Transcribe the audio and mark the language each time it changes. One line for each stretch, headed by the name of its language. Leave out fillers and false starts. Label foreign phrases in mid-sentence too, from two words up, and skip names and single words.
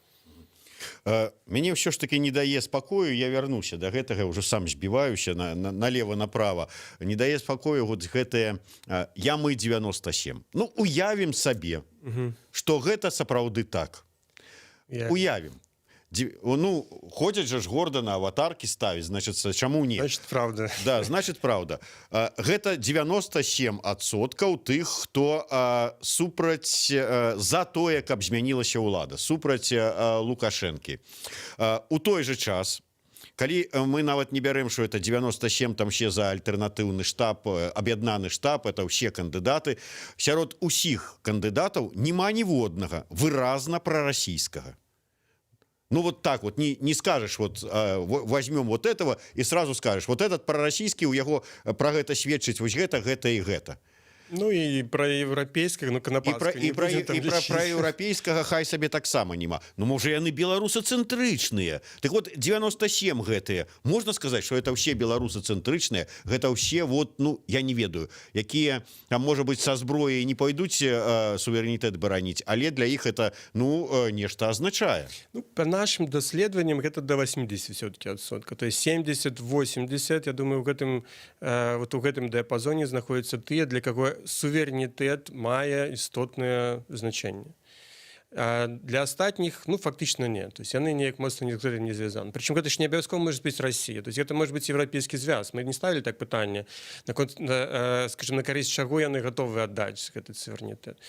Belarusian: Мяне ўсё ж таки не дае спакою, я вярнуся да гэтага, ўжо сам збіваюся
Russian: налево направо,
Belarusian: не дае спакою вот гэтае ямы 97. Ну, уявім сабе, што гэта сапраўды так. Уявім.
Russian: Ну, ходять же ж гордо на аватарки ставить, значит, чаму не? Значит, правда. Да, значит, правда.
Belarusian: Гэта 97% тых, хто супраць за тое, каб змянілася ўлада, супраць Лукашэнкі. У той же час, калі мы нават не бярем, што это 97, там ще за альтэрнатыўны штаб, аб'яднаны штаб, это ўсе кандыдаты, сярод усіх кандыдатаў няма ніводнага выразна прарасійскага. Ну,
Russian: вот так вот, не скажешь, вот возьмем вот этого и сразу скажешь, вот этот пророссийский,
Belarusian: у яго про гэта сведчыць, вось гэта и гэта. Ну, і про еўрапейскага, ну, канапацкага. І про еўрапейскага хай сабе таксама няма. Ну, можа, яны беларусацэнтрычныя. Так вот, 97 гэтыя. Можна сказаць, што это ўсе беларусацэнтрычныя, гэта ўсе, вот, ну, я не ведаю, якія, там, можа быць, са зброяй не пойдуць суверэнітэт бараніць, але для іх это, ну, нешта азначае. Ну,
Russian: по нашим
Belarusian: даследаванням, гэта до 80 все-таки %.
Russian: То есть
Belarusian: 70-80, я думаю, вот у гэтым дыяпазоне знаходзяцца тыя, для каго суверэнітэт мае істотнае значэнне. Для астатніх, ну, фактычна не.
Russian: То есть
Belarusian: яны неяк моцна ні з гэтым не звязаны. Прычым гэта ж не абавязкова можа быць Расія.
Russian: То есть
Belarusian: гэта можа быць еўрапейскі звяз. Мы не ставілі так пытанне, скажем, на карысць чаго яны гатовы аддаць гэты суверэнітэт.